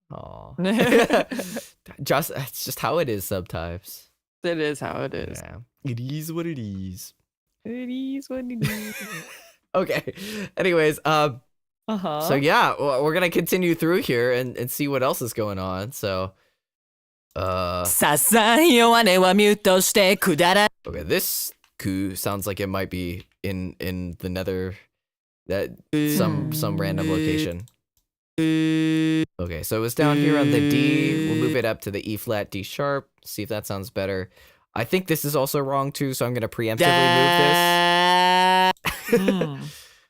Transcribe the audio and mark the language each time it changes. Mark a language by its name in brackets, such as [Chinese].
[English] Aw. It's just how it is sometimes. It is how it is. Yeah. It is what it is. It is what it is. Okay. Anyways, so yeah, we're gonna continue through here and see what else is going on. So, [Japanese] ささ弱音はミュートしてくだら [English] okay, this coup sounds like it might be in the nether, that some random location. Okay, so it was down here on the D. We'll move it up to the E flat, D sharp. See if that sounds better. I think this is also wrong too, so I'm gonna preemptively move this.